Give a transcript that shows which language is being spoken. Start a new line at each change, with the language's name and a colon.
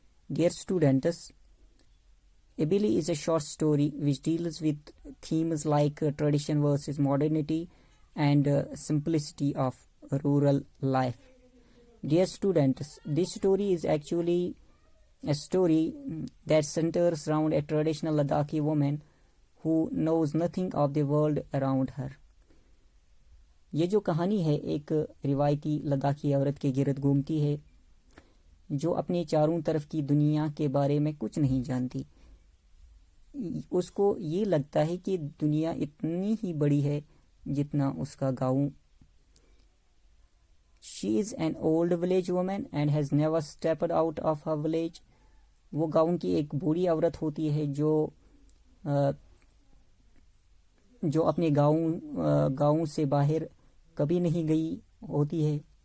English: Dear students, Abili is a short story which deals with themes like tradition versus modernity and simplicity of rural life. Dear students, this story is actually a story that centers around a traditional Ladakhi woman who knows nothing of the world around her.
Urdu: یہ جو کہانی ہے ایک روایتی لداخی عورت کے گرد گھومتی ہے جو اپنے چاروں طرف کی دنیا کے بارے میں کچھ نہیں جانتی. اس کو یہ لگتا ہے کہ دنیا اتنی ہی بڑی ہے جتنا اس کا گاؤں.
English: She is an old village woman and has never stepped out of her village.
Urdu: وہ گاؤں کی ایک بوڑھی عورت ہوتی ہے جو اپنے گاؤں سے باہر کبھی نہیں گئی ہوتی ہے.